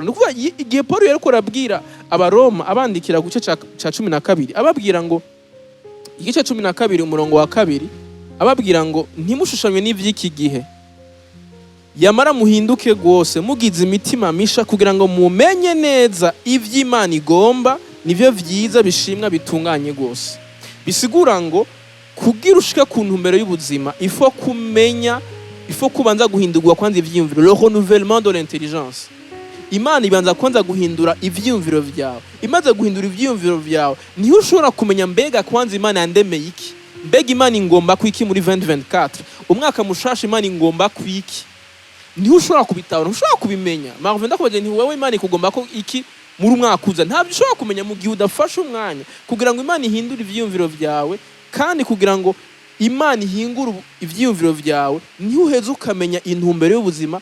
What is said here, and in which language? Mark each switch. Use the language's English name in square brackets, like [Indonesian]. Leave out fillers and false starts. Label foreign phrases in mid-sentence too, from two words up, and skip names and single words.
[Rundi] No kuvuga igihe Paulo yariko arabwira abaroma abandikira guce ca 12 ababwira ngo igice 12 umurongo wa 2 ababwira ngo ntimushushanywe n'ivy'iki gihe, yamara muhinduke rwose mugize imitima misha kugira ngo mumenye neza ivy'Imana igomba, nivyo vyiza bishimwa bitunganye rwose. Bisigura ngo kugira ushika ku ntumbero y'ubuzima ifo kubanza guhindurwa kwanza ivyiyumviro, [French] le renouvellement de l'intelligence. [Rundi] Imana ibanza kwanza guhindura ivyiyumviro vyawe. Imaze guhindura ivyiyumviro vyawe niho ushobora kumenya mbega kwanza Imana yandemeye iki, mbega Imana ingomba kwiki muri 2024, umwaka mushasha Imana ingomba kwiki. Niho ushobora kubitahura, ushobora kubimenya. Marvin ndakubaje nti wewe Imana ikugomba ko iki muri umwaka uza, ntabyo ushobora kumenya mu gihe udafashe umwanya kugira ngo Imana ihindure ivyiyumviro vyawe, kandi kugira ngo Imana ihingure ivyiyumviro vyawe niho uheze ukamenya intumbero y'ubuzima.